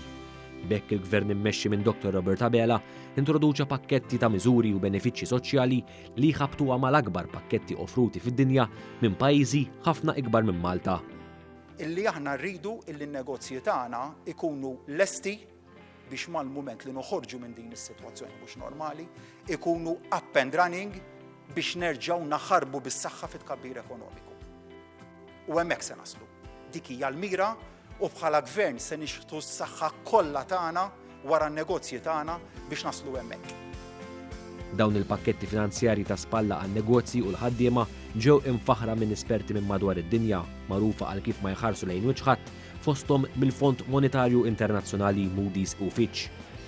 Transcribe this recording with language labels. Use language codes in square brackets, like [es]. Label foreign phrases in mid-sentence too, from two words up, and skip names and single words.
[mt] Bekk il-Gvern immexxi minn Dr. Robert Abela introduċa pakketti ta' miżuri u benefiċċji soċjali li jħabtuha mal-akbar pakketti offruti fid-dinja minn pajjiżi ħafna ikbar minn Malta. Illi aħna rridu illi n-negozji tagħna ikunu lesti biex mal-mument li noħorġu minn din is-sitwazzjoni mhux normali, ikunu [en] up and running [mt] biex nerġgħu naħarbu bis-saħħa fit-tkabbir ekonomiku. U hemmhekk se naslu. Dik hija l-mira u bħala gvern se nixħtu s-saħħa kollha tagħna wara n-negozji tagħna biex naslu hemmhekk. Dawn il-pakketti finanzjarji ta' spalla għan negozji u l-ħaddiema ġew imfaħra minn esperti minn madwar id-dinja, magħrufa għal kif ma jħarsu lejn wiċċ ħadd fosthom mill-Fond Monetarju Internazzjonali Moody's u Fitch.